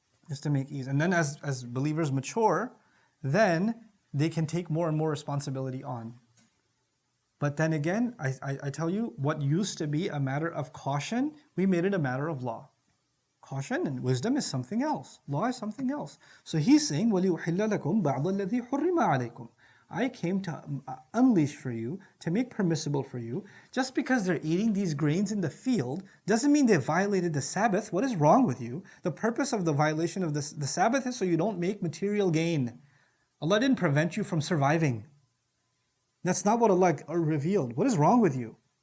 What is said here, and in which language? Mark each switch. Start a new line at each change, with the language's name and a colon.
English: Is to make ease. And then as believers mature, then they can take more and more responsibility on. But then again, I tell you, what used to be a matter of caution, we made it a matter of law. Caution and wisdom is something else. Law is something else. So he's saying,
Arabic: وَلِيُحِلَّ لَكُمْ بَعْضَ الَّذِي حُرِّمَ عَلَيْكُمْ.
English: I came to unleash for you, to make permissible for you. Just because they're eating these grains in the field doesn't mean they violated the Sabbath. What is wrong with you? The purpose of the violation of the Sabbath is so you don't make material gain. Allah didn't prevent you from surviving. That's not what Allah revealed. What is wrong with you?